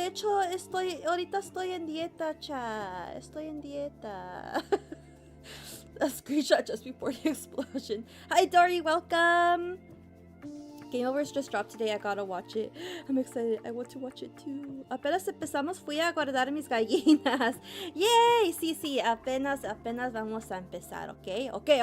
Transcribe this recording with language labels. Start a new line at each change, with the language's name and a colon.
Spanish: De hecho, ahorita estoy en dieta, cha. Estoy en dieta.
English: A screenshot just before the explosion. Hi, Dory, welcome. Game Overs just dropped today. I gotta watch it. I'm excited. I want to watch it too.
Spanish: Apenas empezamos, fui a guardar mis gallinas. Yay! Sí, apenas vamos a empezar, ¿ok?